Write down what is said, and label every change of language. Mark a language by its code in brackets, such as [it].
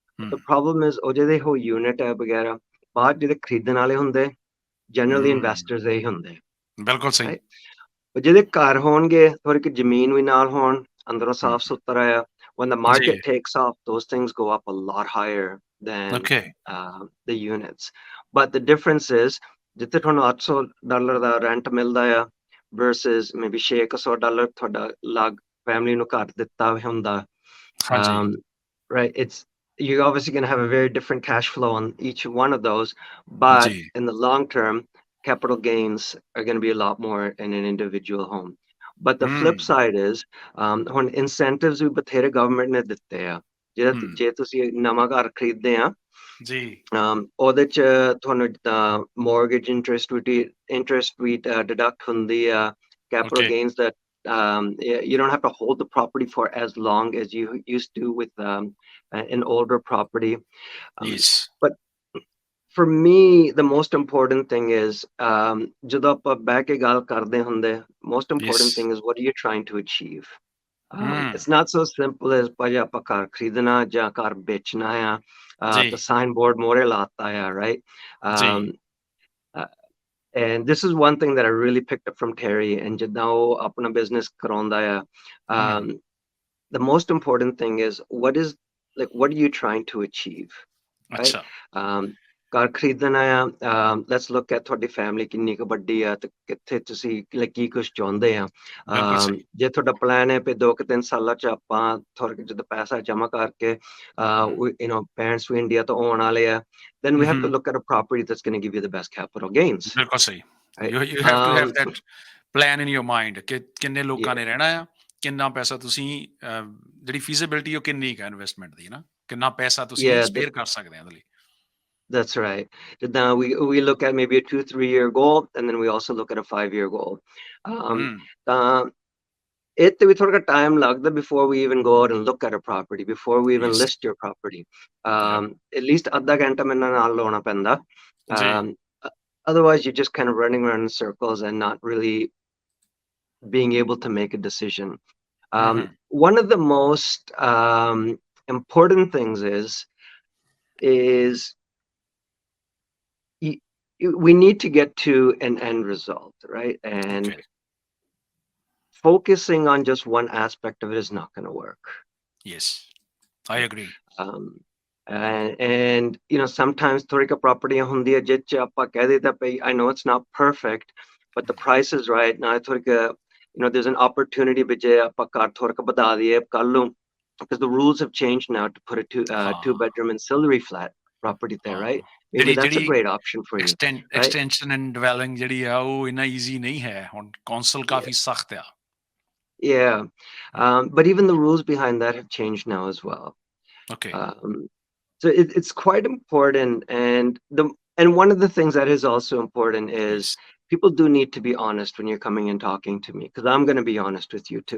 [en] The problem is [pa] ਉਹ ਜਿਹੜੇ ਉਹ ਯੂਨਿਟ ਹੈ ਵਗੈਰਾ ਬਾਅਦ ਜਿਹੜੇ ਖਰੀਦਣ ਵਾਲੇ ਹੁੰਦੇ ਜਨਰਲੀ ਇਨਵੈਸਟਰਸ ਹੀ ਹੁੰਦੇ, ਬਿਲਕੁਲ ਸਹੀ [en] right? [pa] ਉਹ ਜਿਹਦੇ ਘਰ ਹੋਣਗੇ ਥੋੜੀ ਕਿ ਜ਼ਮੀਨ ਵੀ ਨਾਲ ਹੋਣ, ਅੰਦਰੋਂ ਸਾਫ ਸੁਥਰਾ ਆ, [en] when the [pa] ਜੀ [en] market takes off, those things go up a lot higher than okay the units. But the difference is [pa] ਜਿੱਥੇ ਤੁਹਾਨੂੰ $800 ਦਾ ਰੈਂਟ ਮਿਲਦਾ ਆ [en] versus maybe [pa] $600 ਤੁਹਾਡਾ ਲੱਗ ਫੈਮਿਲੀ ਨੂੰ ਘਰ ਦਿੱਤਾ ਹੁੰਦਾ, ਹਾਂਜੀ [en] right? You're obviously going to have a very different cash flow on each one of those, but [pa] ਜੀ [en] in the long term, capital gains are going to be a lot more in an individual home. But the flip side is, when incentives [pa] ਵੀ ਬਥੇਰੇ government ਨੇ ਦਿੱਤੇ ਆ, ਜੇ ਤੁਸੀਂ ਨਵਾਂ ਘਰ ਖਰੀਦਦੇ ਆ, ਜੀ ਉਹਦੇ ਚ ਤੁਹਾਨੂੰ mortgage interest ਵੀ deduct ਹੁੰਦੀ ਆ, capital [en] Okay gains that you don't have to hold the property for as long as you used to with an older property. Yes But for me, the most important thing is [pa] ਜਦੋਂ ਆਪਾਂ ਬਹਿ ਕੇ ਗੱਲ ਕਰਦੇ ਹੁੰਦੇ, [en] most important thing is what are you trying to achieve? It's not so simple as [pa] ਭਾਜੀ ਆਪਾਂ ਘਰ ਖਰੀਦਣਾ ਜਾਂ ਘਰ ਵੇਚਣਾ ਆ, ਤਾਂ ਸਾਈਨ ਬੋਰਡ ਮੋਰੇ ਲਾਤਾ ਆ, right? [en] And this is one thing that I really picked up from Terry, and [pa] ਜਿੱਦਾਂ ਉਹ ਆਪਣਾ business ਕਰਾਉਂਦਾ ਆ, [en] the most important thing is what are you trying to achieve, right? [pa] ਅੱਛਾ ਘਰ ਖਰੀਦਣਾ ਆ, [en] let's look at [pa] ਤੁਹਾਡੀ ਫੈਮਿਲੀ ਕਿੰਨੀ ਕੁ ਵੱਡੀ ਆ ਤੇ ਕਿੱਥੇ ਤੁਸੀਂ ਕੀ ਕੁਝ ਚਾਹੁੰਦੇ ਆ। ਬਿਲਕੁਲ ਸਹੀ। ਜੇ ਤੁਹਾਡਾ ਪਲਾਨ ਹੈ ਵੀ 2 ਕਿ 3 ਸਾਲਾਂ ਚ ਆਪਾਂ ਥੋੜਾ ਜਦੋਂ ਪੈਸਾ ਜਮਾ ਕਰਕੇ parents ਵੀ ਇੰਡੀਆ ਤੋਂ ਆਉਣ ਵਾਲੇ ਆ, [en] then we have to look at a property that's going to give you the best capital gains, [pa] ਬਿਲਕੁਲ ਸਹੀ। [en] right? You have to have that plan in your mind [pa] ਕਿ ਕਿੰਨੇ ਲੋਕਾਂ ਨੇ ਰਹਿਣਾ ਆ, ਕਿੰਨਾ ਪੈਸਾ ਤੁਸੀਂ ਜਿਹੜੀ feasibility ਉਹ ਕਿੰਨੀ ਕੁ ਇਨਵੈਸਟਮੈਂਟ ਦੀ ਨਾ, ਕਿੰਨਾ ਪੈਸਾ ਤੁਸੀਂ [en] yeah, [pa] ਸਪੇਅਰ ਕਰ ਸਕਦੇ ਆ ਉਹਦੇ ਲਈ। [en] that's right. Now we look at maybe a 2-3 year goal, and then we also look at a 5-year goal. [pa] ਤਾਂ ਇਹ ਤੇ ਵੀ ਥੋੜਾ ਟਾਈਮ ਲੱਗਦਾ [en] before we even go out and look at a property, before we even Yes. list your property. Yep. At least [pa] ਅੱਧਾ ਘੰਟਾ ਮੈਨੂੰ ਨਾਲ ਲਾਉਣਾ ਪੈਂਦਾ. ਜੀ। [en] Otherwise you're just kind of running around in circles and not really being able to make a decision. One of the most important things is we need to get to an end result, right? And Okay. focusing on just one aspect of it is not going to work. Yes, I agree. And sometimes [pa] ਥੋੜੀ ਕੁ ਪ੍ਰਾਪਰਟੀਆਂ ਹੁੰਦੀਆਂ ਜਿਹ ਚ ਆਪਾਂ ਕਹਿ ਦਿੱਤਾ ਪਈ [en] I know it's not perfect, but the price is right. Now [pa] ਥੋੜੀ ਕੁ [en] there's an opportunity [pa] ਵੀ ਜੇ ਆਪਾਂ ਘਰ ਥੋੜਾ ਕੁ ਵਧਾ ਦਈਏ ਕੱਲ ਨੂੰ, [en] because the rules have changed now to put a two-bedroom ancillary flat property there, right? Maybe that's a [pa] ਜਿਹੜੀ [en] great option for you, right? [pa] extension and dwelling ਜਿਹੜੀ ਆ ਉਹ ਇੰਨਾ ਈਜ਼ੀ ਨਹੀਂ ਹੈ ਹੁਣ, ਕੌਂਸਲ ਕਾਫੀ ਸਖਤ ਆ। [en] Yeah, but even the rules behind that have changed now as well. Okay. So it's quite important, and one of the things that is also important is Yes. people do need to be honest when you're coming and talking to me, because I'm going to be honest with you too.